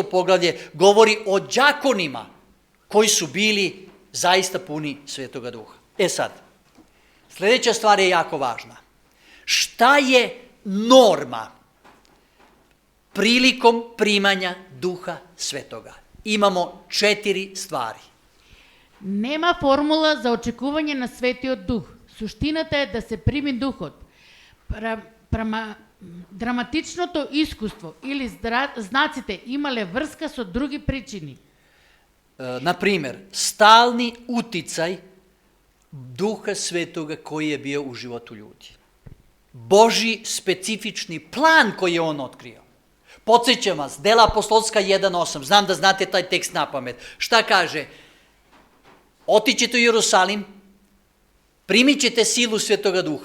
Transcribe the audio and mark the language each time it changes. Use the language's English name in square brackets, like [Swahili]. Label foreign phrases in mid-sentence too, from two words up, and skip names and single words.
[Serbian] poglavlje govori o đakonima koji su bili zaista puni Svetoga Duha. Sad, sljedeća stvar je jako važna. Šta je norma prilikom primanja Duha Svetoga? Imamo 4 stvari. [Macedonian] Нема формула за очекување на Светиот Дух. Суштината е да се прими Духот. Драматичното искуство или знаците имале врска со други причини. Например, [Serbian] stalni uticaj Duha Svetoga koji je bio u životu ljudi. Božji specifični plan koji je on otkrio. Podsjećam vas, Dela apostolska 1:8, znam da znate taj tekst na pamet. Šta kaže? Otićete u Jerusalim, primit ćete silu Svetoga Duha.